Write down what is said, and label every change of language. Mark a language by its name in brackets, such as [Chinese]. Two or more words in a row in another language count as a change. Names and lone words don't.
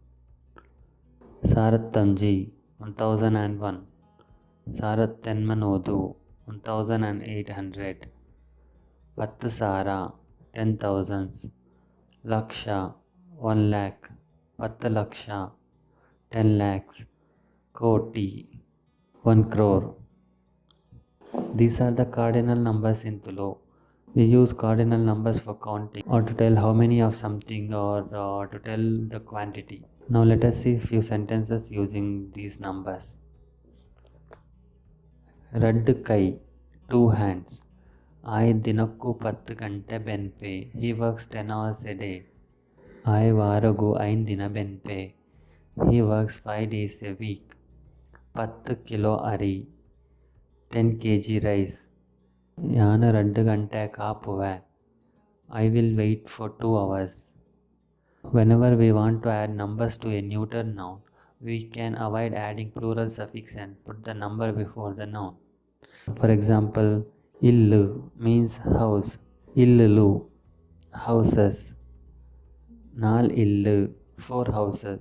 [Tulu] Sarattanji 1001, Sarattenmanudu 1800, Pattasara 10,000, Laksha 1 lakh, Pattalaksha 10 lakhs, Koti 1 crore. [English] These are the cardinal numbers in Tulu. We use cardinal numbers for counting or to tell how many of something or to tell the quantity. Now let us see few sentences using these numbers. [Tulu] Raddu kai, 2 hands. I dinakku 10 ಗಂಟೆ ಬೆನ್ಪೆ. [English] He works 10 hours a day. [Tulu] I ವಾರಗೂ 5 ದಿನ ಬೆನ್ಪೆ. [English] He works 5 days a week. [Tulu] 10 ಕಿಲೋ ಅರಿ, [English] 10 kg rice. [Tulu] ನಾನು 2 ಗಂಟೆ ಕಾಪುವೆ. [English] I will wait for 2 hours. Whenever we want to add numbers to a neuter noun, we can avoid adding plural suffix and put the number before the noun. For example, illu means house. [Tulu] Illulu, houses. Nal illu, 4 houses.